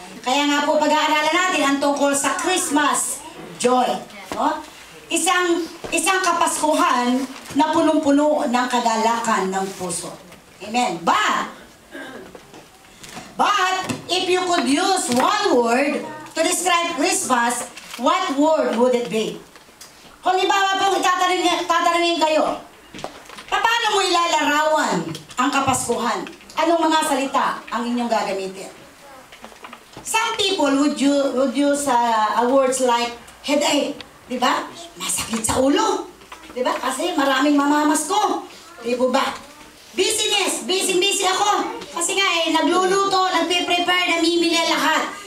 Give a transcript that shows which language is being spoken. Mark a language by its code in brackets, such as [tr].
[tl] Kaya nga po pag-aaralan natin ang tungkol sa Christmas joy, no? Isang kapaskuhan na punong-puno ng kagalakan ng puso. Amen. [en] But if you could use one word to describe Christmas, what word would it be? [tl] Kung ibawa pong tatanungin kayo, paano mo ilalarawan ang kapaskuhan? Anong mga salita ang inyong gagamitin? [en] Some people would use words like headache, [tl] di ba? Masakit sa ulo, di ba? Kasi maraming mamamasko, di ba? Busyness, busy ako. Kasi nga nagluluto, nagpe-prepare, namimili lahat.